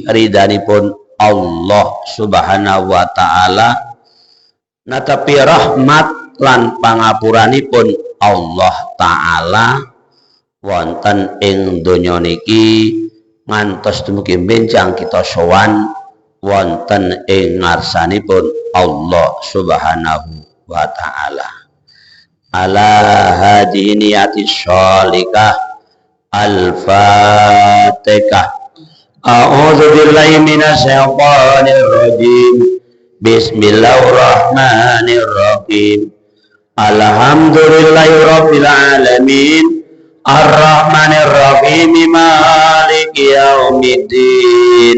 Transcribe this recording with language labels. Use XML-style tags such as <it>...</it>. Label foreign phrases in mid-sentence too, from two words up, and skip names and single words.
<jv>ridhanipun</jv> <ar>الله سبحانه وتعالى,</ar> <jv>netepi rahmat lan pangapuranipun</jv> <ar>الله تعالى</ar> <jv>wonten ing donya niki ngantos dumugi benjang kita sowan wonten ing ngarsanipun</jv> <ar>الله سبحانه وتعالى. على هذه النية الصالحة. Al-Fatihah. أعوذ بالله من الشيطان الرجيم. بسم الله الرحمن الرحيم الحمد لله رب العالمين. الرحمن الرحيم مالك يوم الدين.</ar>